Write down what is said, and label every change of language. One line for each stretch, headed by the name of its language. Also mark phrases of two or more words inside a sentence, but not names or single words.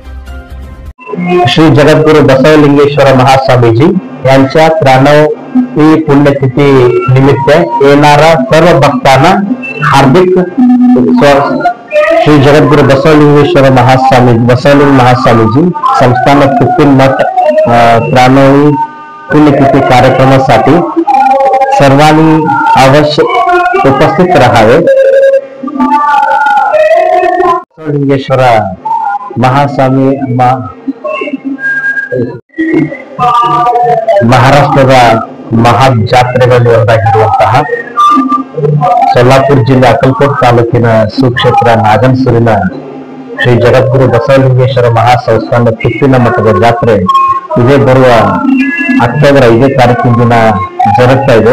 Marathi: श्री जगद्गुरू बसवलिंगेश्वर महास्वामीजी यांच्या 93वी पुण्यतिथी निमित्त येणारा सर्व भक्तांना हार्दिक श्री जगद्गुरू बसवलिंगेश्वर बसवलिंग महास्वामीजी संस्थान कुप्पील मठ 93वी पुण्यतिथी कार्यक्रमासाठी सर्वांनी अवश्य उपस्थित राहावे।
Kannada: बसवलिंगेश्वर महास्वामी ಮಹಾರಾಷ್ಟ್ರದ ಮಹಾಜಾತ್ರೆಗಳಲ್ಲಿ ಒಂದಾಗಿರುವಂತಹ ಸೊಲ್ಲಾಪುರ ಜಿಲ್ಲೆ ಅಕ್ಕಲಕೋಟ್ ತಾಲೂಕಿನ ಸುಕ್ಷೇತ್ರ ನಾಗಣಸೂರಿನ ಶ್ರೀ ಜಗದ್ಗುರು ಬಸವಲಿಂಗೇಶ್ವರ ಮಹಾಸಂಸ್ಥಾನ ಕುಪ್ಪಿನ ಮಠದ ಜಾತ್ರೆ ಇದೇ ಬರುವ ಅಕ್ಟೋಬರ್ 5ನೇ ತಾರೀಕಿನ ದಿನ ಜರುಗ್ತಾ ಇದೆ।